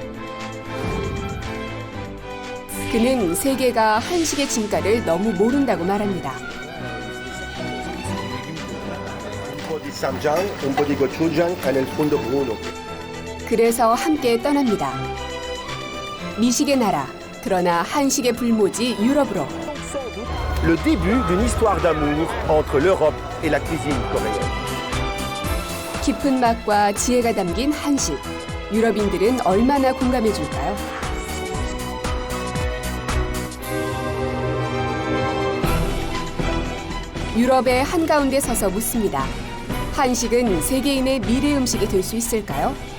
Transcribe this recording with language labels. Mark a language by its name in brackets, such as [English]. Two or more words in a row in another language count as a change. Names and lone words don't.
[Korean] 그는 세계가 한식의 진가를 너무 모른다고 말합니다. 그래서 함께 떠납니다. 미식의 나라, 그러나 한식의 불모지 유럽으로. [French] Le début d'une histoire d'amour entre l'Europe et la cuisine coréenne. [Korean] 깊은 맛과 지혜가 담긴 한식. 유럽인들은 얼마나 공감해 줄까요? 유럽의 한가운데 서서 묻습니다. 한식은 세계인의 미래 음식이 될 수 있을까요?